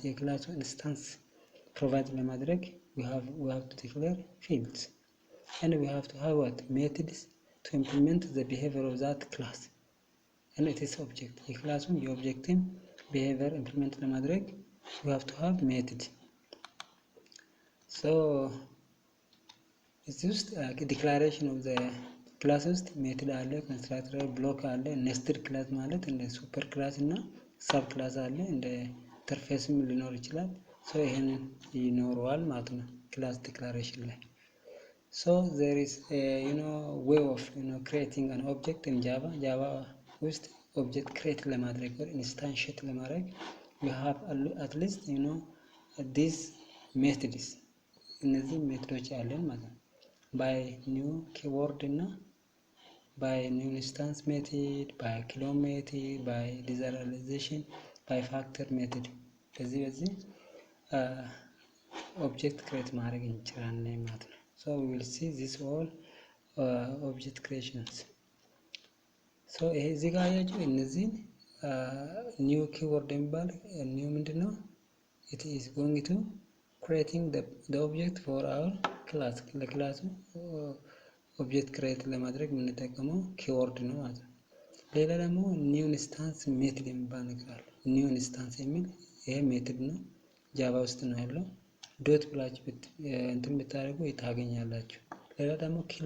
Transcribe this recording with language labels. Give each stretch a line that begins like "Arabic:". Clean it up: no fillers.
Amharic: የክላሱ
English: instance provide
Amharic: ለማድረግ
English: we have to declare fields. And we have to have what? Methods to implement the behavior of that class. And it is object.
Amharic: የክላሱን የኦብጀክትን
English: behavior implement
Amharic: ለማድረግ
English: we have to have method.
Amharic: So እዚህ ውስጥ
English: declaration of the class
Amharic: ውስጥ ሜትድ አለ፣ ኮንስትራክተር ብሎክ አለ፣ ኔስትድ ክላስ ማለት እንደ ሱፐር ክላስ እና ሰብ ክላስ አለ፣ እንደ ኢንተርፌስም ሊኖር ይችላል። ሶ ይሄንን ይኖረዋል ማለት ነው ክላስ ዲክላሬሽን ላይ።
English: So there is a way of creating an object in Java
Amharic: ውስጥ object create ለማድረግ or instantiate ለማድረግ
English: we have at least these methods።
Amharic: እነዚህ ሜትዶች አለን ማለት ነው።
English: by new keyword እና by new instance method, by kilo method, by deserialization, by factor method።
Amharic: በዚህ ኦብጀክት ክሬት ማድረግ እንችላለን ማለት ነው።
English: So we will see this all object creations.
Amharic: So ይሄ እዚህ ጋር ያያችሁ እነዚህን ኒው ኪወርድ የሚባል ኒው ምንድነው?
English: it is going to creating the object for our class
Amharic: ለክላሱ ኦብጀክት ክሬት ለማድረግ የምንጠቀመው ኪወርድ ነው ማለት ነው። ሌላ ደግሞ ኒው ኢንስታንስ ሜትድ የሚባል ነገር አለ። ኒው ኢንስታንስ የሚል ይሄ ሜትድ ነው፣ ጃቫ ውስጥ ነው ያለው። ዶት ብላችሁ እንትን ብታደርጉ ታገኛላችሁ። ሌላ ደግሞ